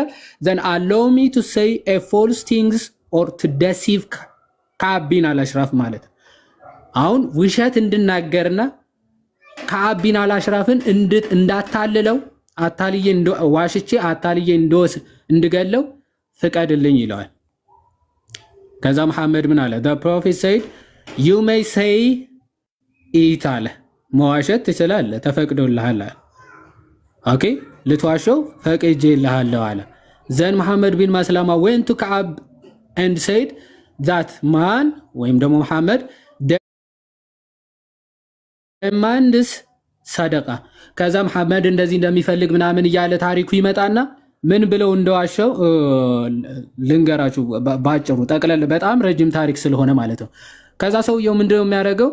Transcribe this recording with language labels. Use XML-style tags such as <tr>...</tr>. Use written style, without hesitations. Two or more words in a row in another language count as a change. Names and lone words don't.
<en>then allow me to say a false things or to deceive</en> <am>ከዓብ ቢን አልአሽራፍ ማለት አሁን ውሸት እንድናገርና ከዓብ ቢን አልአሽራፍን እንዳታልለው አታልዬ ዋሽቼ አታልዬ እንድገለው ፍቀድልኝ ይለዋል። ከዛ መሐመድ ምን አለ?</am> <en>the prophet said you may say it</en> <am>አለ። መዋሸት ትችላለህ፣ ተፈቅዶልሃል አለ። ኦኬ ልትዋሸው ፈቅጄልሃለሁ አለ። ዘን መሐመድ ቢን መስላማ</am> <en>went to</en> <am>ከዓብ</am> <en>and said that man</en> <am>ወይም ደግሞ መሐመድ ማንድስ ሰደቃ ከዛ መሐመድ እንደዚህ እንደሚፈልግ ምናምን እያለ ታሪኩ ይመጣና ምን ብለው እንደዋሸው ልንገራችሁ ባጭሩ፣ ጠቅለል በጣም ረጅም ታሪክ ስለሆነ ማለት ነው። ከዛ ሰውየው ምንድነው የሚያደርገው?</am>